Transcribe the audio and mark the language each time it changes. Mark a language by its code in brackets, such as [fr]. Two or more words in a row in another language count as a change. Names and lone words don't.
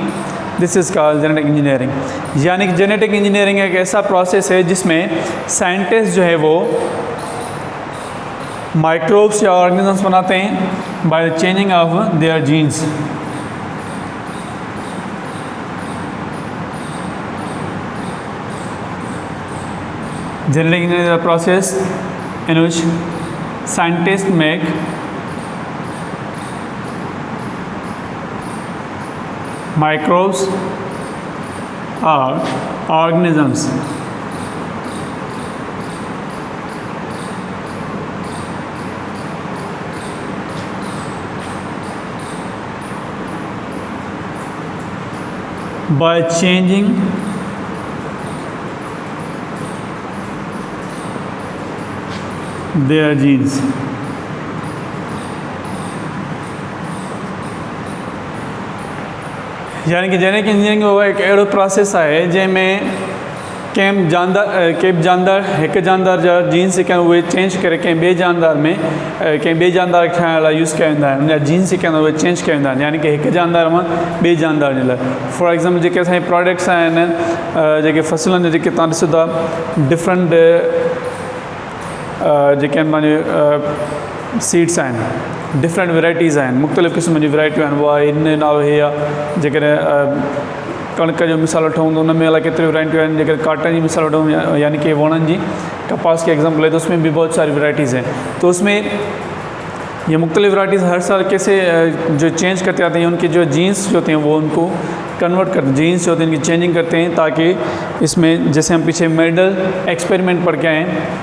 [en] this is called genetic engineering. [hi] यानी कि [en] genetic engineering [hi] एक ऐसा प्रोसेस है जिसमें साइंटिस्ट जो है वो माइक्रोब्स या ऑर्गेनिजम्स बनाते हैं [en] by changing of their genes. genetic engineering process in which scientists make microbes or organisms by changing their genes। [sd] यानी कि [en] genetic engineering [sd] वो एक अहिड़ो प्रोसेस आहे जंहिंमें कंहिं जानदार हिकु जानदार जा जीन्स जेके आहिनि उहे चेंज करे कंहिं ॿिए जानदार में कंहिं ॿिए जानदार ठाहिण लाइ यूज़ कया वेंदा आहिनि। उन जा जीन्स जेके आहिनि उहे चेंज कया वेंदा आहिनि, यानी कि हिकु जानदार मां ॿिए जानदार जे लाइ। [en] for example [sd] जेके असांजे प्रोडक्ट्स आहिनि जेके फसलनि जेके तव्हां ॾिसो था डिफरेंट जेके आहिनि पंहिंजे सीड्स आहिनि, डिफरेंट वैराइटीज़ आहिनि, मुख़्तलिफ़ क़िस्म जी वैराइटियूं आहिनि। उहा इन नालो हे आहे जेकॾहिं कणिक जो मिसाल वठूं त उन में अलाए केतिरी वैराइटियूं आहिनि। जेकॾहिं काटन जी मिसाल वठूं यानी कि वणनि जी, [hi] कपास की एग्जाम्पल है तो उसमें भी बहुत सारी वैराइटीज़ हैं। तो उसमें ये मुख्तलिफ़ वैराइटीज़ हर साल कैसे जो चेंज करते आते हैं, उनके जो जीन्स जो होते हैं वो उनको कन्वर्ट करते, जीन्स जो होते हैं इनकी चेंजिंग करते हैं ताकि इसमें जैसे हम पीछे मेंडल एक्सपेरिमेंट पढ़ के आए हैं।